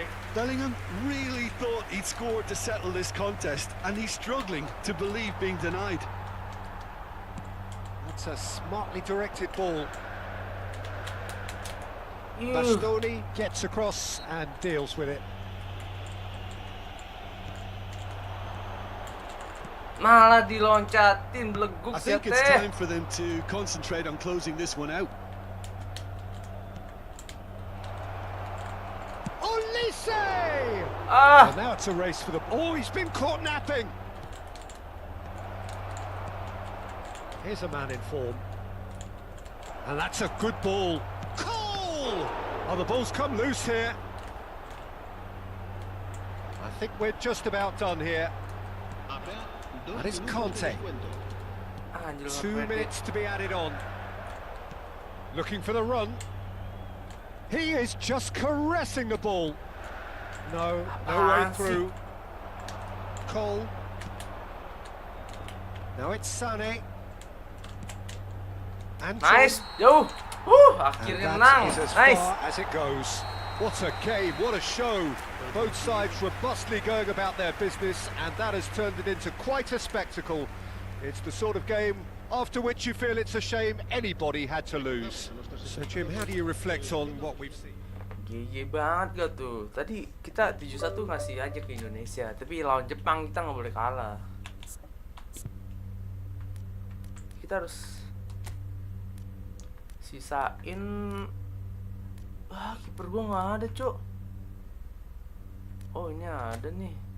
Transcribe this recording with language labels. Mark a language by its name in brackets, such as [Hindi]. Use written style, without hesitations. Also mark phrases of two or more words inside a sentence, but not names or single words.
[English] Bellingham really thought he'd scored to settle this contest, and he's struggling to believe being denied. That's a smartly directed ball. Yuh. Bastoni gets across and deals with it. [Indonesian] Malah diloncatin beleguk [English] I ya think it's teh. time for them to concentrate on closing this one out. Olise! Ah, And now it's a race for the... Oh, he's been caught napping! Here's a man in form. And that's a good ball. Cole! Oh, the ball's come loose here. I think we're just about done here. [Spanish] Dos [English] That is [Spanish] minutos de Conte. descuento. [Indonesian] anjir [English] 2 [Indonesian] nggak pede. [English] minutes to be added on. Looking for the run. He is just caressing the ball. No way [Indonesian] Apaan sih? [English] through. Cole. Now it's Sané. And Nice, jauh. And [Indonesian] Akhirnya [English] that [Indonesian] menang. [English] is as Nice. far as it goes. What a game, what a show. Both sides robustly going about their business, and that has turned it into quite a spectacle. It's the sort of game after which you feel it's a shame anybody had to lose. So Jim, how do you reflect on what we've seen? [Indonesian] GG banget gak tuh. Tadi kita 7-1 ngasih aja ke Indonesia, tapi lawan Jepang kita nggak boleh kalah. Kita harus sisain. Kiper gua nggak ada, Cok. Oh, ini ada nih.